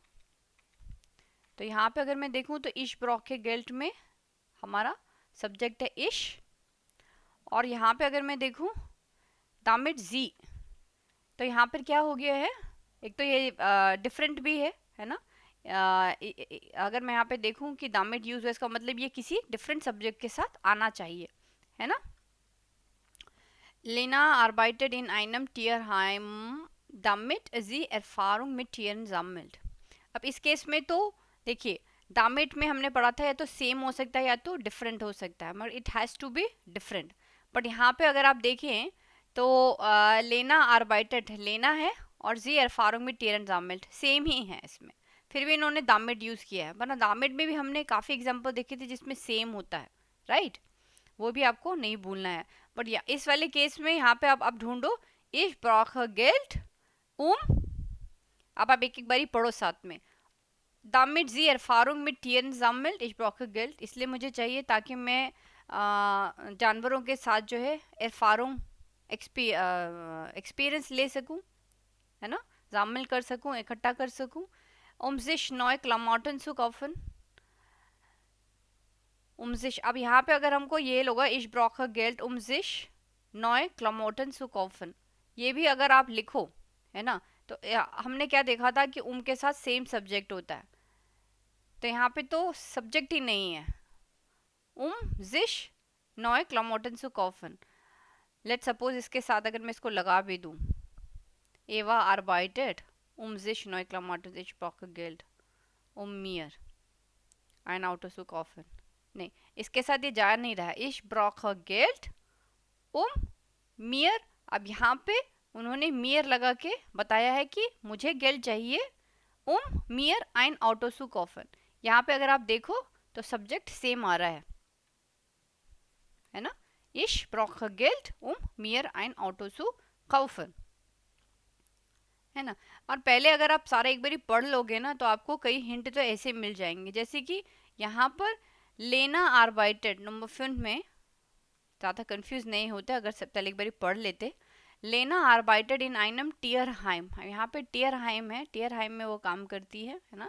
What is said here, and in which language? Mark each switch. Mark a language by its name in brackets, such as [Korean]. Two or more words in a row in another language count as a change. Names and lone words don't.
[Hindi] तो यहाँ पे अगर मैं देखूँ तो [German] ich brauche Geld [Hindi] में हमारा सब्जेक्ट है इश, और यहाँ पे अगर मैं देखूँ [German] damit sie, [Hindi] तो यहाँ पर क्या हो गया है, एक तो ये डिफरेंट भी है ना। अगर मैं यहाँ पे देखूँ कि दामिट यूज है, इसका मतलब ये किसी डिफरेंट सब्जेक्ट के साथ आना चाहिए, है ना। [German] लेना arbeitet in einem Tierheim damit sie Erfahrung mit Tieren sammelt। [Hindi] अब इस केस में तो देखिए दामिट में हमने पढ़ा था या तो सेम हो सकता है या तो डिफरेंट हो सकता है, मगर [English] it has to be different. [Hindi] बट यहाँ पे अगर आप देखें तो लेना आर्बाइटेड लेना है और [German] sie Erfahrung mit Tieren sammelt [Hindi] सेम ही है इसमें, फिर भी इन्होंने दामिट यूज़ किया है। वरना दामिट में भी हमने काफ़ी एग्जाम्पल देखे थे जिसमें सेम होता है, राइट, वो भी आपको नहीं भूलना है। बट या इस वाले केस में यहाँ पे आप ढूंढो [German] ich brauche Geld [Hindi] अब आप एक एक बारी पढ़ो साथ में। [German] damit sie Erfahrung mit Tieren sammelt, ich brauche Geld, [Hindi] इसलिए मुझे चाहिए ताकि मैं जानवरों के साथ जो है Erfahrung एक्सपीरियंस ले सकूं, है ना, जामिल कर सकूं, इकट्ठा कर सकूं। [German] sich neue Klamotten zu kaufen, sich, [Hindi] अब यहाँ पे अगर हमको ये लोग [German] ich brauche Geld sich neue Klamotten zu kaufen, [Hindi] ये भी अगर आप लिखो, है ना, तो हमने क्या देखा था कि के साथ सेम सब्जेक्ट होता है, तो यहाँ पे तो सब्जेक्ट ही नहीं है। [German] sich neue Klamotten zu kaufen, [Hindi] लेट सपोज इसके साथ अगर मैं इसको लगा भी दूँ [German] Eva arbeitet sich neue Klamotten, ich brauche Geld mir ein Auto zu kaufen, [Hindi] नहीं, इसके साथ ये जा नहीं रहा है। [German] ich brauche Geld mir, [Hindi] अब यहाँ पे उन्होंने mir लगा के बताया है कि मुझे गेल्ड चाहिए [German] mir ein Auto zu kaufen। [Hindi] यहाँ पे अगर आप देखो तो सब्जेक्ट सेम आ रहा है ना, [German] ich brauche Geld mir ein Auto zu kaufen, [Hindi] है ना। और पहले अगर आप सारा एक बारी पढ़ लोगे ना तो आपको कई हिंट तो ऐसे मिल जाएंगे, जैसे कि यहाँ पर लेना आर्बाइटेड नंबर 5 में ज़्यादा कंफ्यूज नहीं होते अगर सब पहले एक बारी पढ़ लेते। [German] Lena arbeitet in einem Tierheim, [Hindi] यहाँ पे टीयर हाइम है, टीयर हाइम में वो काम करती है ना।